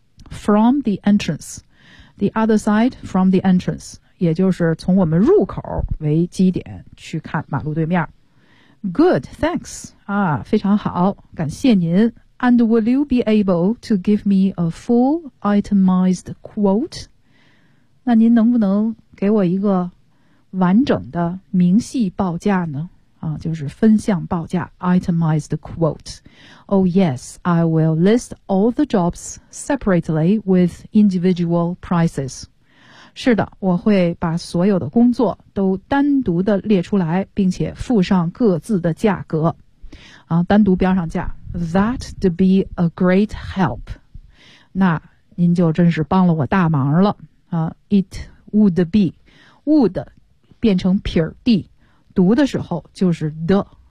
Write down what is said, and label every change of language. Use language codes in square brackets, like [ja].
[en] From the entrance The other side from the entrance [zh] 也就是从我们入口为基点去看马路对面 [en] Good, thanks [zh] 啊，非常好，感谢您 [en] And will you be able to give me a full itemized quote? [zh] 那您能不能给我一个完整的明细报价呢？啊，就是分项报价 ,itemized quote. [en] Oh yes, I will list all the jobs separately with individual prices. [zh] 是的，我会把所有的工作都单独的列出来，并且附上各自的价格。啊，单独标上价。 [en] That'd be a great help. [zh] 那您就真是帮了我大忙了。 [en] It would be. [zh] Would 变成撇儿 d, 读的时候就是 the.